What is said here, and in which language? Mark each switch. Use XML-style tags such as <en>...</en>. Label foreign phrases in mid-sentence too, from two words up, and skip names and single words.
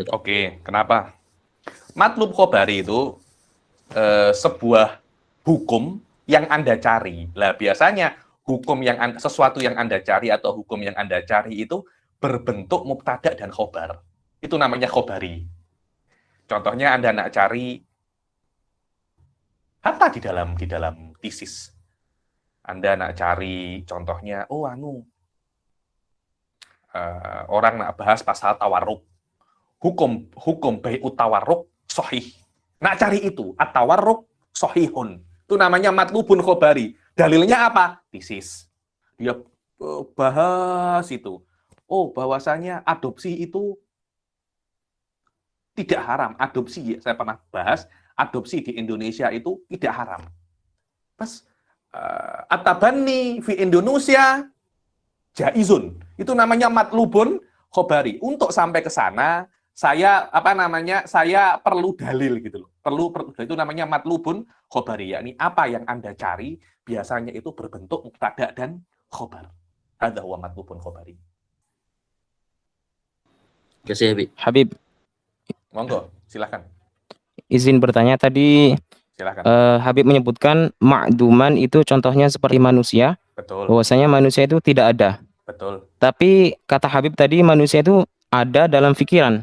<id>Oke, kenapa?</id> <ar>Matlub khobari</ar> <id>itu sebuah hukum yang Anda cari. Lah biasanya hukum yang sesuatu yang Anda cari atau hukum yang Anda cari itu berbentuk mubtada dan khobar. Itu namanya khobari. Contohnya Anda nak cari hatta di dalam tesis. Anda nak cari contohnya, orang nak bahas pasal tawarruk. Hukum</id> <ar>bai'ut tawarruk</ar> <id>sahih. Nak cari itu,</id> <ar>at-tawarruk sahihun.</ar> <id>Itu namanya</id> <ar>matlubun khobari.</ar> <id>Dalilnya apa? Tesis. Dia bahas itu. Bahwasanya adopsi itu tidak haram. Adopsi, saya pernah bahas, adopsi di Indonesia itu tidak haram.</id> <ar>Pas at-tabanni fi Indonesia jaizun.</ar> <id>Itu namanya</id> <ar>matlubun khobari.</ar> <id>Untuk sampai ke sana, saya perlu dalil gitu loh. Perlu itu namanya</id> <ar>matlubun khobari.</ar> <id>Yakni apa yang Anda cari biasanya itu berbentuk mubtada dan khobar.</id> <ar>Hadza huwa matlubun khobari.</ar> <id>Terima kasih Habib. Habib, Monggo, silakan. izin bertanya tadi. Silakan. Habib menyebutkan ma'duman itu contohnya seperti manusia. Betul. Bahwasanya manusia itu tidak ada. Betul. Tapi kata Habib tadi manusia itu ada dalam pikiran.</id>